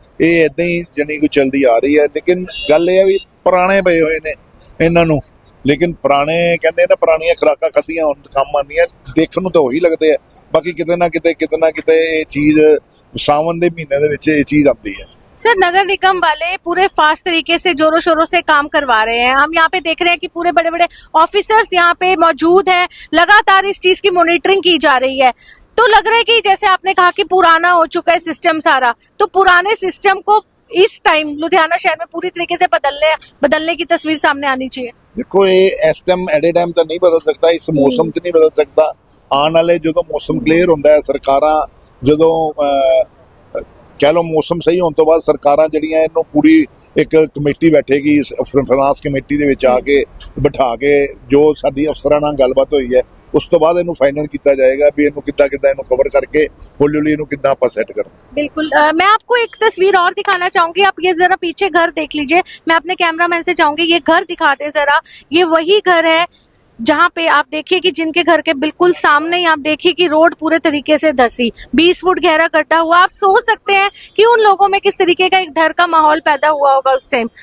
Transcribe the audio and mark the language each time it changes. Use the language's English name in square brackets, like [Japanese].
[Punjabi] ਇਹ ਏਦਾਂ ਹੀ ਜਾਣੀ ਕੋਈ ਚਲਦੀ ਆ ਰਹੀ ਹੈ। ਲੇਕਿਨ ਗੱਲ ਇਹ ਹੈ ਵੀ ਪੁਰਾਣੇ ਪਏ ਹੋਏ ਨੇ ਇਹਨਾਂ ਨੂੰ, ਲੇਕਿਨ ਪੁਰਾਣੇ ਕਹਿੰਦੇ ਨਾ ਪੁਰਾਣੀਆਂ ਖੁਰਾਕਾਂ ਖਾਧੀਆਂ ਹੁਣ ਕੰਮ ਆਉਂਦੀਆਂ। ਦੇਖਣ ਨੂੰ ਤਾਂ ਉਹੀ ਲੱਗਦੇ ਆ, ਬਾਕੀ ਕਿਤੇ ਨਾ ਕਿਤੇ ਇਹ ਚੀਜ਼ ਸਾवन ਦੇ ਮਹੀਨੇ ਦੇ ਵਿੱਚ ਇਹ ਚੀਜ਼ ਆਉਂਦੀ ਹੈ। [Hindi] सर नगर निगम वाले पूरे फास्ट तरीके से जोरों शोरों से काम करवा रहे हैं। हम यहाँ पे देख रहे हैं कि पूरे बड़े बड़े ऑफिसर्स यहाँ पे मौजूद हैं, लगातार इस चीज की मॉनिटरिंग की जा रही है। तो लग रहा है कि जैसे आपने कहा कि पुराना हो चुका है सिस्टम सारा, तो पुराने सिस्टम को इस टाइम लुधियाना शहर में पूरी तरीके से बदलने की तस्वीर सामने आनी चाहिए। देखो ये इस टाइम एट ए टाइम तो नहीं बदल सकता, इस मौसम च नहीं बदल सकता। [Punjabi] आने वाले जो मौसम क्लीयर होंदा है, सरकारां जो कह लो मौसम सही होने तो बाद सरकारां ਜਿਹੜੀਆਂ ਇਹਨੂੰ ਪੂਰੀ ਇੱਕ ਕਮੇਟੀ ਬੈਠੇਗੀ ਫਾਈਨਾਂਸ ਕਮੇਟੀ ਦੇ ਵਿੱਚ ਆ ਕੇ ਬਿਠਾ ਕੇ ਜੋ ਸਾਡੀ ਅਫਸਰਾਂ ਨਾਲ ਗੱਲਬਾਤ ਹੋਈ ਹੈ ਉਸ ਤੋਂ ਬਾਅਦ ਇਹਨੂੰ ਫਾਈਨਲ ਕੀਤਾ ਜਾਏਗਾ ਵੀ ਇਹਨੂੰ ਕਿੱਦਾਂ ਇਹਨੂੰ ਕਵਰ ਕਰਕੇ ਹੌਲੀ ਇਹਨੂੰ ਕਿੱਦਾਂ ਆਪਾਂ ਸੈੱਟ ਕਰਨਾ। [Hindi] बिल्कुल मैं आपको एक तस्वीर और दिखाना चाहूंगी। आप ये जरा पीछे घर देख लीजिए। मैं अपने कैमरामैन से चाहूंगी ये घर दिखा दे जरा। ये वही घर है जहाँ पे आप देखिए कि जिनके घर के बिल्कुल सामने ही आप देखिए कि रोड पूरे तरीके से धसी, 20 फुट गहरा गड्ढा हुआ। आप सोच सकते हैं कि उन लोगों में किस तरीके का एक डर का माहौल पैदा हुआ होगा उस टाइम।